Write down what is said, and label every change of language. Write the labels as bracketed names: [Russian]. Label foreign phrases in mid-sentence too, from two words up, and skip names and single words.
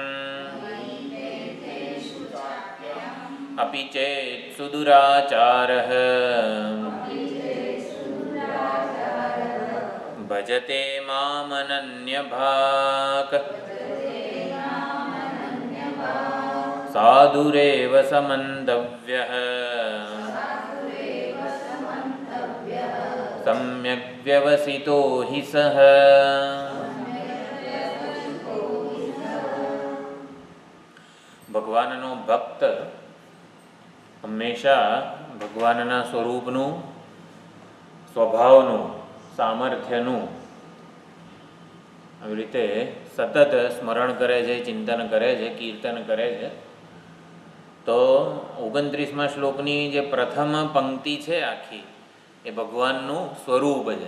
[Sanskrit] अपि चेत् सुदुराचारः भजते मामनन्यभाक् साधुरेव समन्तव्यः सम्यक् व्यवसितो हि सः। [Gujarati] ભગવાનનો ભક્ત હમેશા ભગવાનના स्वरूपનું સ્વભાવનું સામર્થ્યનું આવી રીતે સતત સ્મરણ કરે છે, ચિંતન કરે છે, કીર્તન કરે છે। તો 29મા શ્લોકની જે પ્રથમ પંક્તિ છે આખી એ ભગવાનનું સ્વરૂપ છે।